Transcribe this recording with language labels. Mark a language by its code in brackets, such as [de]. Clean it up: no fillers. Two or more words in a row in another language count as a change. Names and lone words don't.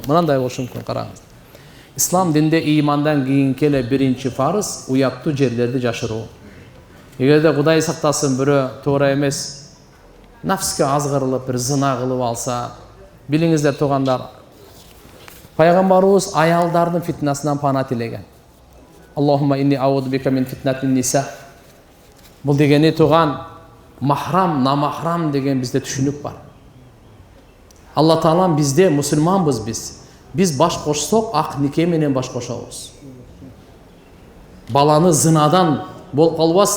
[ky] Мындай болушу мүмкүн, караңыз. Ислам динде ыймандан кийинки эле биринчи фарыз уяттуу жерлерди жашыруу. Эгерде Кудай сактасын бирөө туура эмес нафске азгырылып, бир зына кылып алса, билиңиздер туугандар, пайгамбарыбыз аялдардын фитнасынан пана тилеген. [ar] اللهم إني أعوذ بك من فتنة النساء. [ky] Бул дегени туган махрам, намахрам деген бизде түшүнүк бар. Алла таалам бизде мусулманбыз биз. Биз баш кошсок ак нике менен баш кошобуз. Баланы зынадан болуп калбасын.